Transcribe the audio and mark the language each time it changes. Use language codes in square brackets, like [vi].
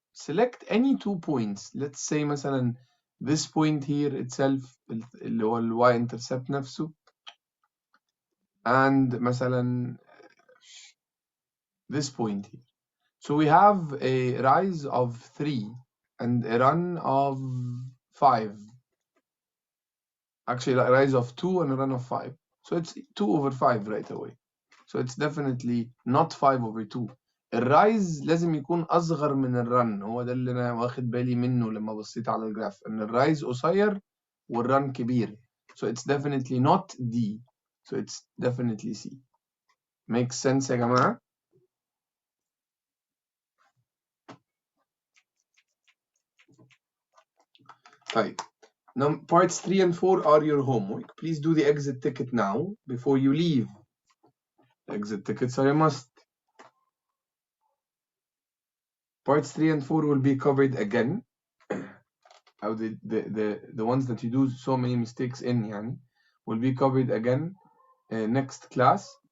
[en] Select any 2 points. Let's say [ar] مثلا [en] this point here itself [ar] اللي هو ال y-intercept نفسه, [en] and مثلا this point here. So we have a rise of 3 and a run of 5. Actually, a rise of 2 and a run of 5. So it's 2/5 right away. So it's definitely not 5/2. [ar] الرايز لازم يكون أصغر من الرن. هو ده اللي أنا واخد بالي منه لما بصيت على الجراف إن الرايز قصير والرن كبير. [en] So it's definitely not D. So it's definitely C. Makes sense [ar] يا جماعة؟ طيب. [en] Now, parts 3 and 4 are your homework. Please do the exit ticket now before you leave. Exit tickets are a must. Parts 3 and 4 will be covered again. Or the ones that you do so many mistakes in [ar] يعني [en] will be covered again next class.